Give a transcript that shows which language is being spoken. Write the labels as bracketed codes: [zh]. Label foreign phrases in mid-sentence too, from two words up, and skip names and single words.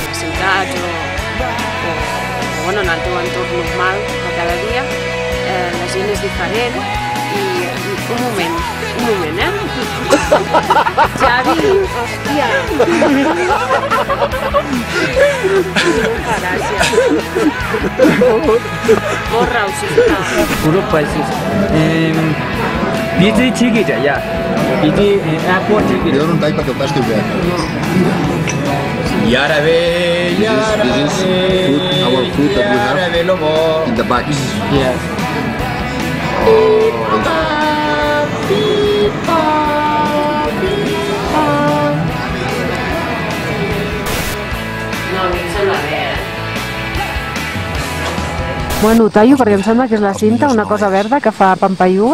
[ca] A ciutats o bueno, en el teu entorn normal de cada dia, la gent és diferent i un moment, Xavi, hòstia. Gràcies. Borra-ho, sisplau. [en] Group prices. BT ticket, yeah. BT airport ticket. [ca] Jo no en tall perquè el tasti obert. I ara ve, [en] This is our food that we have in the bags. Yes. [ca] No, a mi em sembla bé, Bueno, tallo perquè em sembla que és la cinta, una cosa verda que fa Pampaiú.